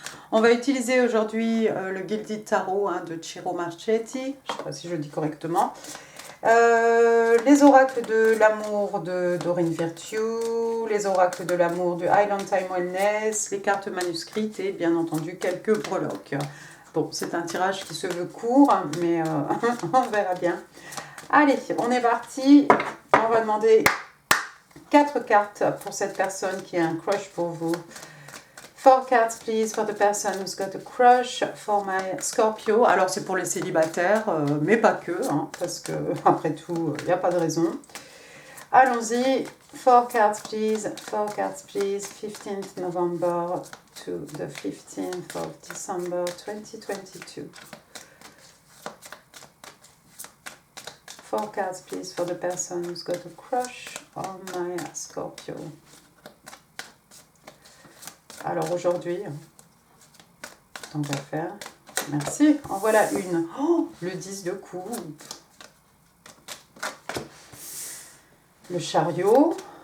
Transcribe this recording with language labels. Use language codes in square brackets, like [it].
[fr] On va utiliser aujourd'hui le Gilded Tarot de Ciro Marchetti, je ne sais pas si je le dis correctement, les oracles de l'amour de Doreen Virtue, les oracles de l'amour de Island Time Wellness, les cartes manuscrites et bien entendu quelques breloques. Bon, c'est un tirage qui se veut court, mais on verra bien. Allez, on est parti. On va demander 4 cartes pour cette personne qui a un crush pour vous. [en] 4 cards, please, for the person who's got a crush for my Scorpio. [fr] Alors, c'est pour les célibataires, mais pas que, parce que, après tout, il n'y a pas de raison. Allons-y. [en] 4 cards, please. 4 cards, please. 15th November to the 15th of December 2022. 4 cards, please, for the person who's got a crush on my Scorpio. [fr] Alors aujourd'hui, tant qu'à faire, merci. En voilà une. Oh, le 10 de coupe. Le chariot.